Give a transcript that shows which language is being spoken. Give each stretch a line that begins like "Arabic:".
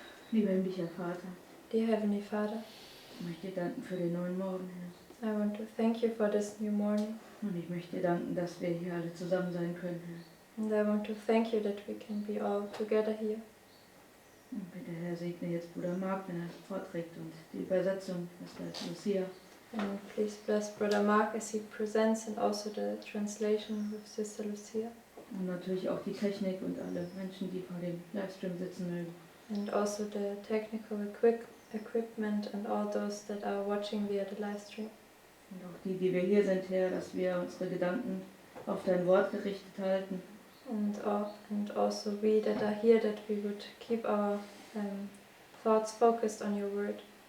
German: Lieber himmlischer Vater,
English: Dear Heavenly Father,
German: ich möchte dir danken für den neuen Morgen, Herr.
English: I want to thank you for this new morning.
German: Und ich möchte dir danken, dass wir hier alle zusammen sein können, Herr.
English: And I want to thank you that we can be all together here.
German: Und bitte, Herr, segne jetzt Bruder Mark, wenn er vorträgt und die Übersetzung, Schwester Lucia.
English: And please bless Brother Mark as he presents and also the translation with Sister Lucia.
German: Und natürlich auch die Technik und alle Menschen, die vor dem Livestream sitzen mögen.
English: And also the technical equipment and all those that are watching via the live stream.
German: Und auch die wir hier sind, Herr, dass wir unsere Gedanken auf dein Wort gerichtet halten.
English: And also we that are here, that we would keep our thoughts focused on your word.